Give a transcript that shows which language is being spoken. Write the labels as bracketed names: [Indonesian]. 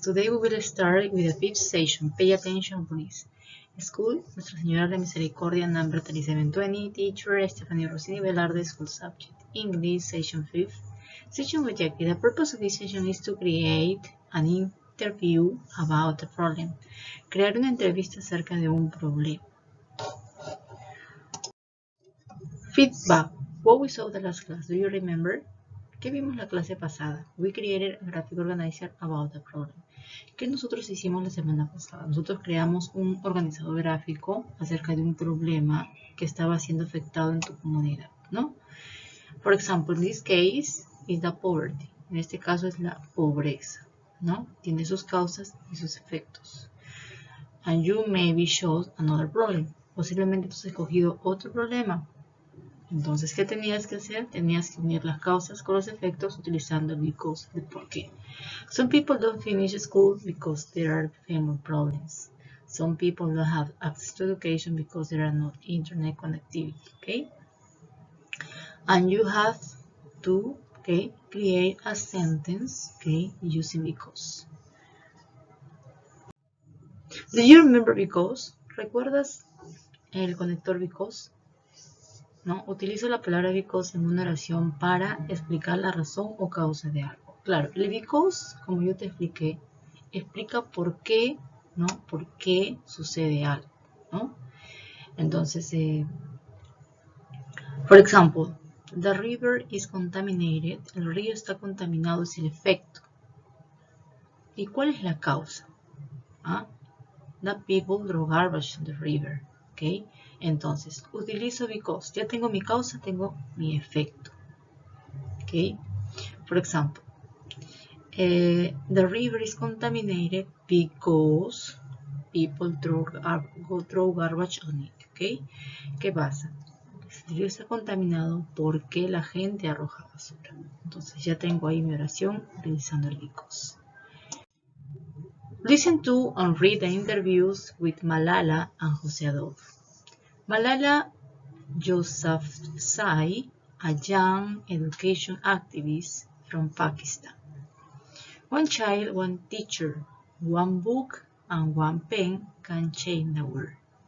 [English] Today we will start with the fifth session. Pay attention, please. School, Nuestra Señora de Misericordia, number 3720. Teacher, Stephanie Rossini Velarde. School subject, English, session 5. Session objective. The purpose of this session is to create an interview about a problem. [Spanish] Crear una entrevista acerca de un problema. [English] Feedback. What we saw the last class. Do you remember? [Spanish] ¿Qué vimos la clase pasada? [English] We created a graphic organizer about the problem. [Spanish] ¿Qué nosotros hicimos la semana pasada? Nosotros creamos un organizador gráfico acerca de un problema que estaba siendo afectado en tu comunidad, ¿no? [English] For example, in this case is the poverty. [Spanish] En este caso es la pobreza, ¿no? Tiene sus causas y sus efectos. [English] And you maybe chose another problem. [Spanish] Posiblemente tú has escogido otro problema. Entonces, ¿qué tenías que hacer? Tenías que unir las causas con los efectos utilizando el because, el por qué. [English] Some people don't finish school because there are family problems. Some people don't have access to education because there are no internet connectivity, okay? And you have to, okay, create a sentence, okay, using because. Do you remember because? [Spanish] ¿Recuerdas el conector because? ¿No? Utilizo la palabra because en una oración para explicar la razón o causa de algo. Claro, el because, como yo te expliqué, explica por qué, ¿no? Por qué sucede algo, ¿no? Entonces, por ejemplo, [English] the river is contaminated. [Spanish] El río está contaminado, es el efecto. ¿Y cuál es la causa? ¿Ah? [English] The people throw garbage in the river. [Spanish] ¿Ok? Entonces, utilizo because. Ya tengo mi causa, tengo mi efecto. ¿Ok? [English] For example, the river is contaminated because people throw garbage on it. [Spanish] ¿Ok? ¿Qué pasa? El río está contaminado porque la gente arroja basura. Entonces, ya tengo ahí mi oración utilizando el because. [English] Listen to and read the interviews with Malala and Jose Adolfo. Malala Yousafzai, a young education activist from Pakistan. One child, one teacher, one book, and one pen can change the world.